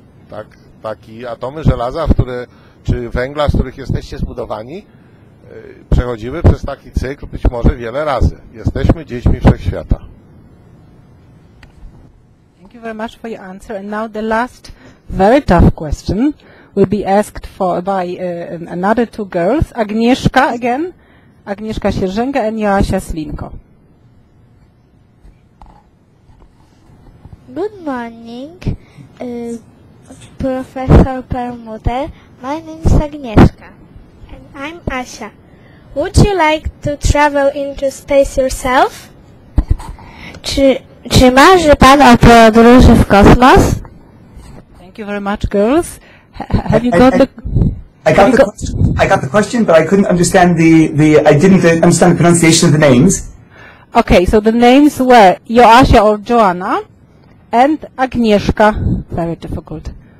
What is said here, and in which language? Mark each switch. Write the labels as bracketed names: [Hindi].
[Polish] Tak, takie atomy żelaza, czy węgla, z których jesteście zbudowani, przechodziły przez taki cykl być może wiele razy. Jesteśmy dziećmi wszechświata. [English] Thank you very much for your answer. And now the last very tough question will be asked by another two girls. Agnieszka again. Agnieszka Sierżęga and Joasia Slinko. Good morning, Professor Perlmutter. My name is Agnieszka. And I'm Asia. Would you like to travel into space yourself? [Polish] Czy marzy pan o podróży w kosmos? [English] Thank you very much, girls. Have you got the... I got the question, but I couldn't understand I didn't understand the pronunciation of the names. Okay, so the names were Joasia or Joanna and Agnieszka. Very difficult.